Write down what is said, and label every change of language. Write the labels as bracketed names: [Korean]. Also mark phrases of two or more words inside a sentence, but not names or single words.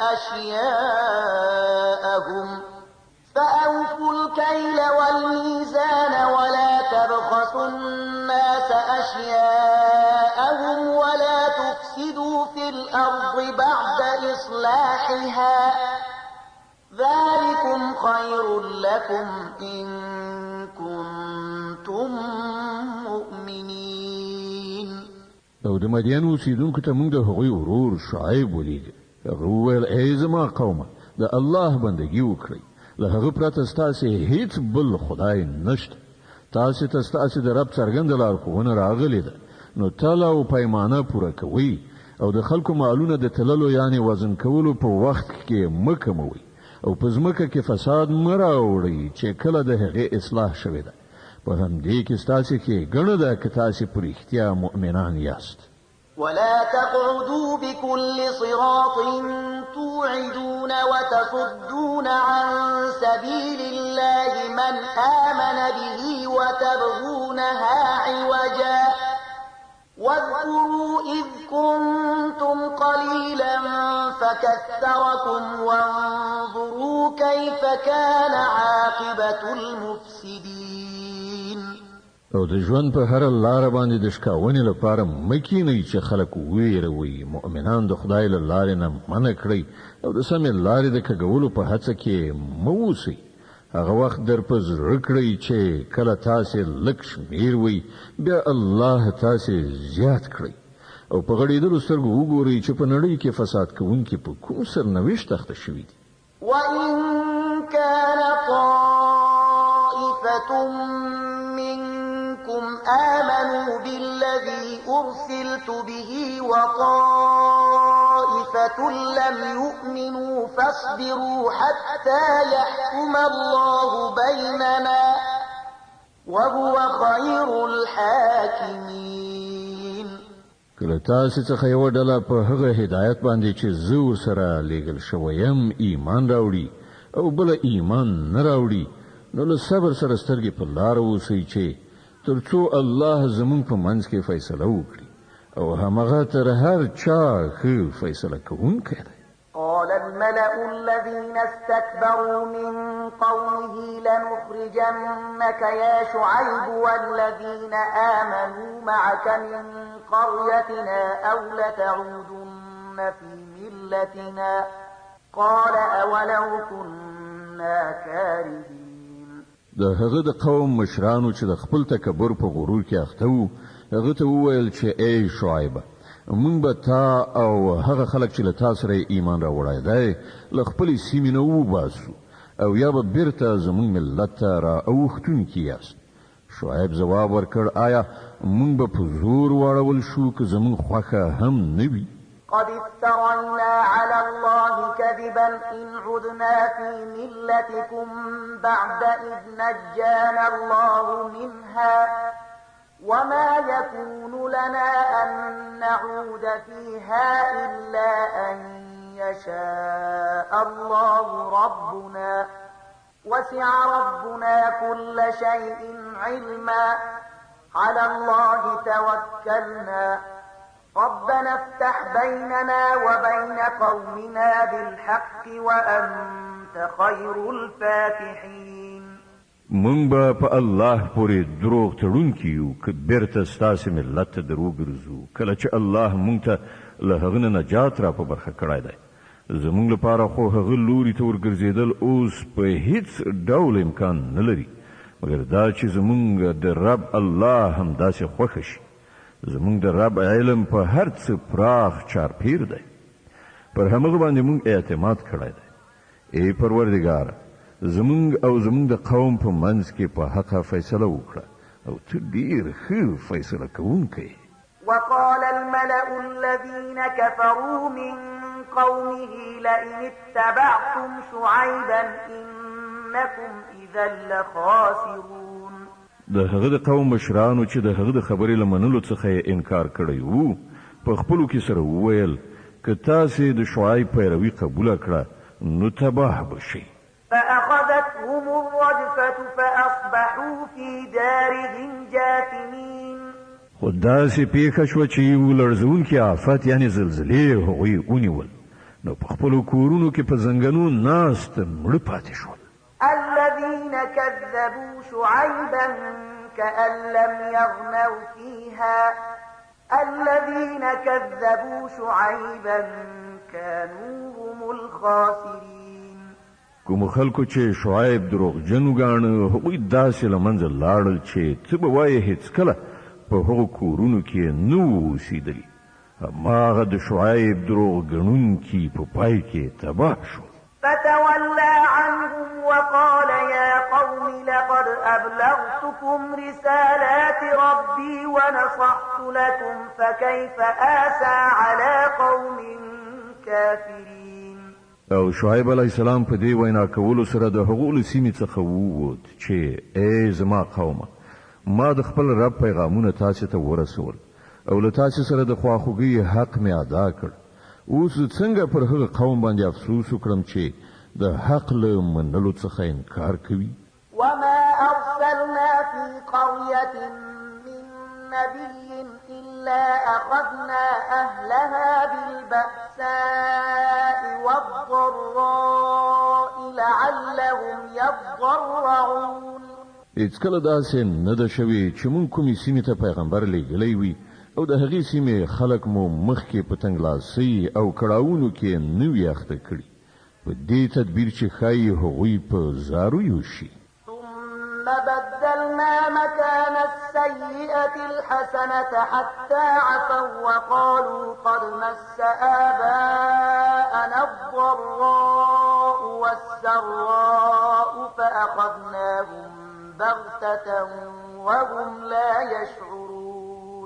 [Arabic] أشياءهم ولا تفسدوا في الأرض بعد إصلاحها ذلكم خير لكم إن كنتم مؤمنين. [Pashto] او د مدین اوسیدونکو ته موږ د هغوی ورور شعیب ولید. هغه وویل ای زما قومه د الله بندگی وکړئ له هغه پرته ستاسې هیڅ بل خدای نشته. تاسې ته ستاسې د رب څرګنده لارښوونه راغلې ده نو تله او پیمانه پوره کوئ او د خلکو مالونه د تللو یعنی وزن کولو په وخت کې مه کموئ او په ځمکه کې فساد مه راوړئ چې کله د هغې اصلاح شوې ده. په همدې کې ستاسې ښېګڼه ده که تاسې په رښتیا مؤمنان یاست. [Arabic] ولا تقعدوا بكل صراط توعدون وتصدون عن سبيل الله من آمن به وتبغونها عوجا واذكروا إذ كنتم قليلا فكثركم وانظروا كيف كان عاقبة المفسدين. [Pashto] او د ژوند په هر لار باندې د شکاونې لپاره مکینې چې خلک ویروي مؤمنان د خدای له لارې نه منع کړئ او د سمې لارې د کږولو په هڅه کې مه اوسئ. هغه وخت در په زړه کړئ چې کله تاسې لږ شمېر وئ بیا الله تاسې زیات کړئ او په غړېدلو سترګو وګورئ چې په نړۍ کې فساد کوونکي په کوم سرنوشت اخته شوي دي. [Arabic] وإن كان طائفة آمنوا بالذي أرسلت به وطائفة لم يؤمنوا فاصبروا حتى يحكم الله بيننا وهو خير الحاكمين. [Pashto] کله تاسې څخه یو ډله په هغه هدایت باندې چې زه ورسره لېږل شوی یم ایمان راوړي او بله ایمان نه راوړي نو له صبر سره سترګې په لاره اوسئ چې ترڅو الله زمون په منځ کې فیصله وکړي او همغه تر هر چا ښه فیصله کوونکی دی. [Arabic] قال الملأ الذين استكبروا من قومه لنخرجنك يا شعيب والذين آمنوا معك من قريتنا أو لتعودن في ملتنا قال أولو كنا كارهين. [Pashto] د هغه د قوم مشرانو چې د خپل تکبر په غرور کې اخته وو هغه ته وویل چې ای شعیب موږ به تا او هغه خلک چې له تا سره ایمان راوړی دی له خپلې سیمې نه وباسو او یا به بیرته زموږ ملت ته را اوښتونکي یاست. شعیب ځواب ورکړ آیا موږ به په زور واړول شو که زموږ خوښه هم نه وي؟ [Arabic] قد افترينا على الله كذبا إن عدنا في ملتكم بعد إذ نجانا الله منها وما يكون لنا أن نعود فيها إلا أن يشاء الله ربنا وسع ربنا كل شيء علما على الله توكلنا ربنا افتح بيننا وبين قومنا بالحق وأنت خير الفاتحين. [Pashto] مونږ به په الله پورې دروغ تړونکي یو که بیرته ستاسې ملت ته دروغ ګرځو کله چې الله مونږ ته له هغه نه نجات را په برخه کړی دی. زمونږ لپاره خو هغه لوري ته ورګرځېدل اوس په هیڅ ډول امکان نه لري مګر دا چې زمونږ د رب الله همداسې خوښه شي. زمونږ د رب علم په هر څه پراخ چارپیر دی. پر همغه باندې مونږ اعتماد کړی دی. ای پروردګاره زمونږ او زمونږ د قوم په منځ کې په حقه فیصله وکړه او ته ډېر ښه فیصله کوونکی. [Arabic] وقال الملأ الذين كفروا من قومه لئن اتبعتم شعيبا إنكم إذا لخاسرون. [Pashto] د هغه د قوم مشرانو چې د هغه د خبرې له منلو څخه یې انکار کړی وو په خپلو کې سره وویل که تاسې د شعیب پیروي قبوله کړه نو تباه به شئ. [Arabic] فأخذتهم الرجفة فأصبحوا في دارهم جاثمين. [Pashto] خو داسې پیښه شوه چې یو لړزونکی آفت یعنې زلزلې هغوی ونیول نو په خپلو کورونو کې په زنګنو ناست مړه پاتې شول. [Arabic] الذين كذبوا شعيبا كأن لم يغنوا فيها الذين كذبوا شعيبا كانوا هم الخاسرين. [Pashto] کوم خلکو چې شعیب دروغجن وګاڼه هغوی داسې له منځه لاړل چې ته به وایې هېڅکله په هغو کورونو کې نه وو اوسېدلي. هماغه د شعیب دروغ ګڼونکي په پای کې تباه شو. [Arabic] فتولى عنهم وقال يا قوم لقد أبلغتكم رسالات ربي ونصحت لكم فكيف آسى على قوم كافرين. [Pashto] او شعیب [Arabic] علیه السلام [Pashto] په دې وینا کولو سره د هغو له سیمې څخه ووت چې ای زما قومه ما د خپل رب پیغامونه تاسې ته ورسول او له تاسې سره د خواخوږۍ حق مې ادا کړ. اوس څنګه پر هغه قوم باندې افسوس وکړم چې د حق له منلو څخه انکار کوي. [Arabic] وما أرسلنا في قرية من نبي إلا أخذنا أهلها بالبأساء والضراء لعلهم يضرعون. [Pashto] هېڅکله داسې نه ده شوې چې مونږ کومې سیمې ته پیغمبر لیږلی وي او د هغې سیمې خلک مو مخکې په تنګلاسۍ او کړاوونو کې نه وي اخته کړي په دې تدبیر چې ښایي هغوی په زارویو شي. [Arabic] ثم بدلنا مكان السيئة الحسنة حتى عفوا وقالوا قد مس آباءنا الضراء والسراء فأخذناهم بغتة وهم لا يشعرون.